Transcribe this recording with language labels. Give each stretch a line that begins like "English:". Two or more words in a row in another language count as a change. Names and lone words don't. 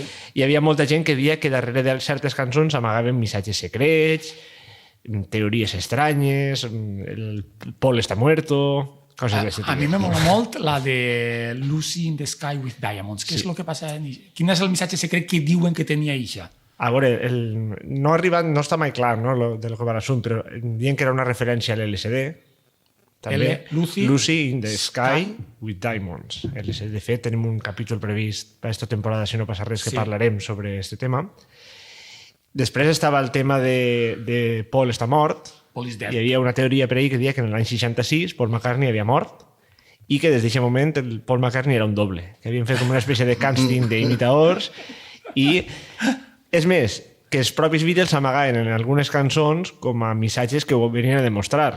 Catalan: Hi havia molta gent que deia que darrere de certes cançons amagaven missatges secrets, teories estranyes, el Paul està muerto, coses d'aquest tipus. A mi
Spanish: me mola
Catalan: molt la de Lucy in the Sky with Diamonds. Què és el que passa? Quin és el missatge secret que diuen que tenia Ixa? A veure, no està mai clar, no, de lo que va l'assumpte, però diuen que era una referència a l'LSD. També Lucy in the Sky with Diamonds. LSD. De fet, tenim un capítol previst per aquesta temporada, si no passa res, que parlarem sobre aquest tema. Després estava el tema de Paul està mort.
English: Paul is dead.
Catalan: Hi havia una teoria per ahí que deia que en l'any 66 Paul McCartney havia mort i que des d'aquest moment el Paul McCartney era un doble, que havien fet com una espècie de càsting d'imitadors i, és més, que els propis Beatles amagaven en algunes cançons com a missatges que ho venien a demostrar.